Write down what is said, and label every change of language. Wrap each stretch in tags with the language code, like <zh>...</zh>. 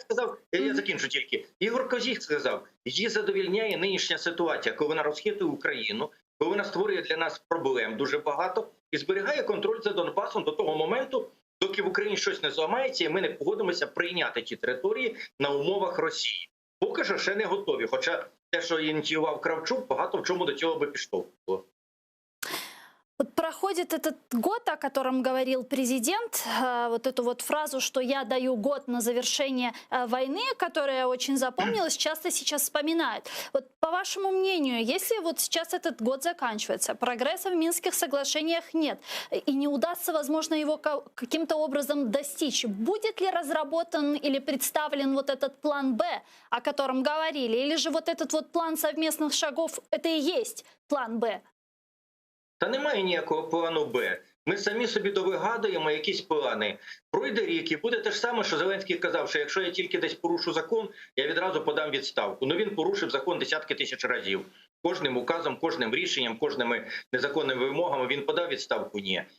<uk>Сказав, я закінчу тільки. Ігор Козіх сказав, її задовільняє нинішня ситуація, коли вона розхитує Україну, коли вона створює для нас проблем дуже багато і зберігає контроль за Донбасом до того моменту, доки в Україні щось не зламається і ми не погодимося прийняти ті території на умовах Росії. Поки що ще не готові, хоча те, що ініціював Кравчук, багато в чому до цього би підштовхувало.</uk> <ru>Вот проходит этот год, о котором говорил президент, вот эту вот фразу, что я даю год на завершение войны, которая очень запомнилась, часто сейчас вспоминают. Вот по вашему мнению, если вот сейчас этот год заканчивается, прогресса в Минских соглашениях нет, и не удастся, возможно, его каким-то образом достичь, будет ли разработан или представлен вот этот план «Б», о котором говорили, или же вот этот вот план совместных шагов, это и есть план «Б»?</ru> <uk>Та немає ніякого плану Б. Ми самі собі довигадуємо якісь плани. Пройде рік і буде те ж саме, що Зеленський казав, що якщо я тільки десь порушу закон, я відразу подам відставку. Ну він порушив закон десятки тисяч разів. Кожним указом, кожним рішенням, кожними незаконними вимогами він подав відставку? Ні.</uk>